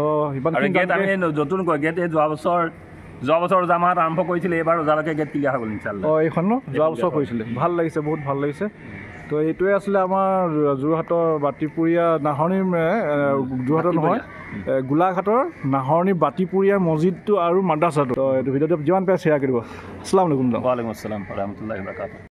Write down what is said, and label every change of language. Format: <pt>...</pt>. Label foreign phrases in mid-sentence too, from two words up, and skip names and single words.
<as>গেট আমি নতুনকৈ গেট এই যোৱা বছৰ জামাত আৰম্ভ কৰিছিলে, এইবাৰ ৰজালৈকে গেট ক্লিয়াৰ হৈ গ'ল ইনশাআল্লাহ। এইখন ন যোৱা বছৰ কৰিছিলে, ভাল লাগিছে, বহুত ভাল লাগিছে। তো এইটোৱে আছিলে আমাৰ যোৰহাটৰ বাতিপুৰীয়া নাহৰণি, যোৰহাটৰ নহয় গোলাঘাটৰ নাহৰণি বাতিপুৰীয়া মছজিদটো আৰু মাদ্ৰাছাটো। তো এইটো ভিডিঅ'টো যিমান পাৰে শ্বেয়াৰ কৰিব।</as> <ar>السلام عليكم. وعليكم السلام ورحمة الله وبركاته.</ar>